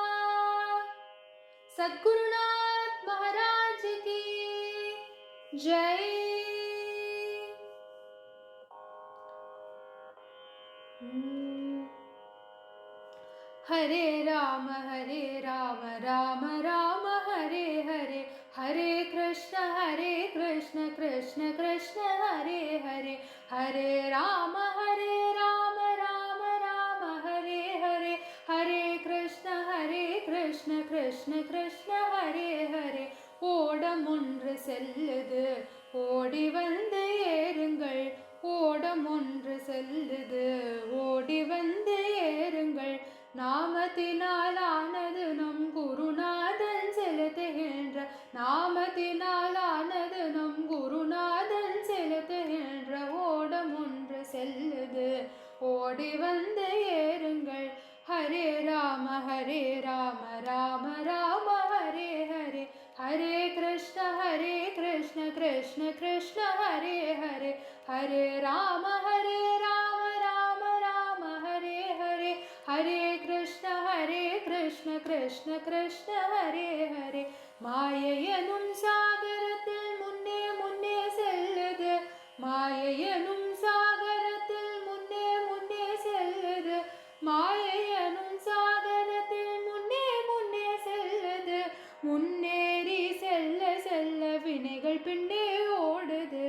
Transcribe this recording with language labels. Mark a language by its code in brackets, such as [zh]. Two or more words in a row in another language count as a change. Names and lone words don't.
[hi] सद्गुरुनाथ महाराज की जय। [sa] हरे राम राम राम हरे हरे, हरे कृष्ण कृष्ण कृष्ण हरे हरे, हरे राम राम राम हरे हरे, हरे कृष्ण कृष्ण कृष्ण हरे हरे। [ta] ஓடம் ஒன்று செல்லுது ஓடி வந்து ஏறுங்கள், ஓடம் ஒன்று செல்லுது ஓடி வந்து ஏறுங்கள், நாமத்தினாலானது நம் குருநாதன் செலுத்துகின்ற, நாமத்தினாலானது நம் குருநாதன் செலுத்துகின்ற ஓடம் ஒன்று செல்லுது ஓடி வந்து ஏறுங்கள், [sa] हरे राम राम राम हरे हरे, हरे कृष्ण कृष्ण कृष्ण हरे हरे, हरे राम राम हरे हरे, हरे कृष्ण कृष्ण कृष्ण हरे हरे। [ta] மாயையனும் சாகரத்தில் முன்னே முன்னே செல்லுது, மாயையனும் சாகரத்தில் முன்னே முன்னே செல்லுது, மாயையனும் சாகரத்தில் முன்னே முன்னே செல்லுது, முன்னேறி செல்ல செல்ல வினைகள் பின்னே ஓடுது,